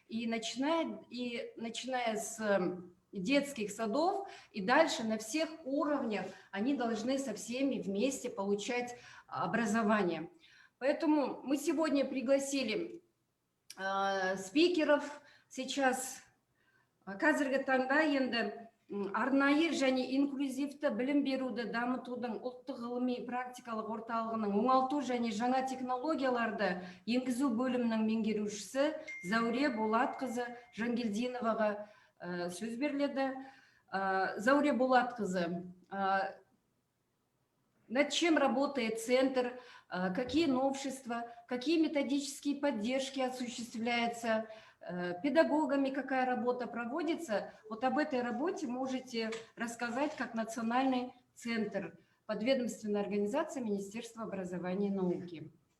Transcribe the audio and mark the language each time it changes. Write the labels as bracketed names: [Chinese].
[Russian] И начиная с детских садов и дальше на всех уровнях они должны со всеми вместе получать образование. Поэтому мы сегодня пригласили спикеров. Сейчас [Kazakh] қазіргі таңда енді арнайы және инклюзивті білім беруді дамытудың ұлттық ғылыми практикалық орталығының оңалту және жаңа технологияларды енгізу бөлімінің меңгерушісі Зәуре Болатқызы Жангелдиноваға сөз беріледі. Зәуре Болатқызы, [Russian] над чем работает центр, какие новшества, какие методические поддержки осуществляются, педагогами какая работа проводится. Вот об этой работе можете рассказать как Национальный центр, подведомственная организация Министерства образования и науки.